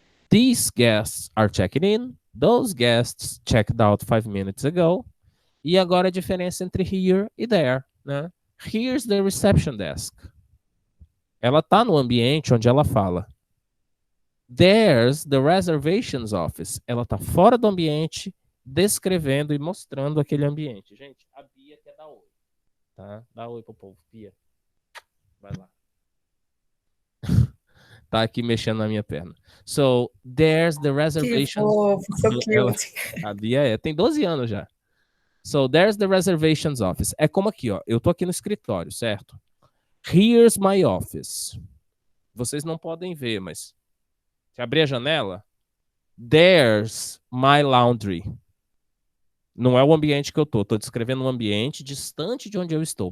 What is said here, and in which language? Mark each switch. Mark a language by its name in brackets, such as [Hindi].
[English] These guests are checking in. Those guests checked out 5 minutes ago. [Portuguese] E agora a diferença entre here e there, né? [English] Here's the reception desk. [Portuguese] Ela está no ambiente onde ela fala. [English] There's the reservations office. [Portuguese] Ela está fora do ambiente, descrevendo e mostrando aquele ambiente. Gente, a Bia quer dar oi. Tá? Dá oi pro povo, Bia. Vai lá. Tá aqui mexendo na minha perna. [English] So, there's the reservations. [Portuguese] Que fofo, [English] so cute. [Portuguese] A Bia tem 12 anos já. [English] So, there's the reservations office. [Portuguese] É como aqui, ó. Eu tô aqui no escritório, certo? [English] Here's my office. [Portuguese] Vocês não podem ver, mas se abrir a janela, [English] there's my laundry. [Portuguese] Não é o ambiente que eu tô. Tô descrevendo um ambiente distante de onde eu estou.